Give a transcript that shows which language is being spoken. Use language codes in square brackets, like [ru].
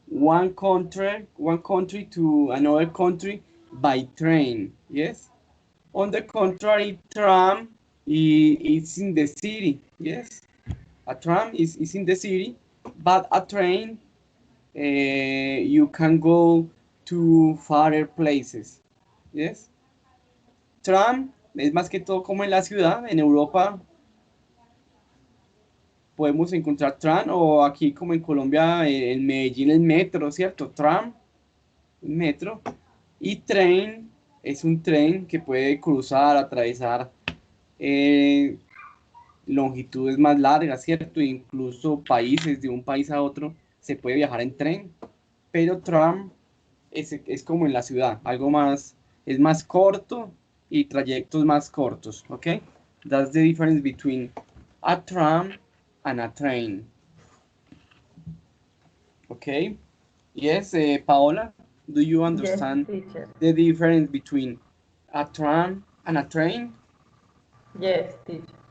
[en] one country to another country by train. Yes. On the contrary, tram is in the city. Yes. A tram is in the city, but a train you can go to farther places. Yes. [es] Tram es más que todo como en la ciudad. En Europa podemos encontrar tram o aquí como en Colombia, en Medellín el metro, ¿cierto? Tram, metro. Y tren es un tren que puede cruzar, atravesar eh, longitudes más largas, ¿cierto? Incluso países, de un país a otro, se puede viajar en tren. Pero tram es como en la ciudad, algo más, es más corto y trayectos más cortos, ¿ok? [en] That's the difference between a tram and a train. Okay? Yes, Paola, do you understand Yes, teacher. the difference between a tram and a train? Yes, teacher.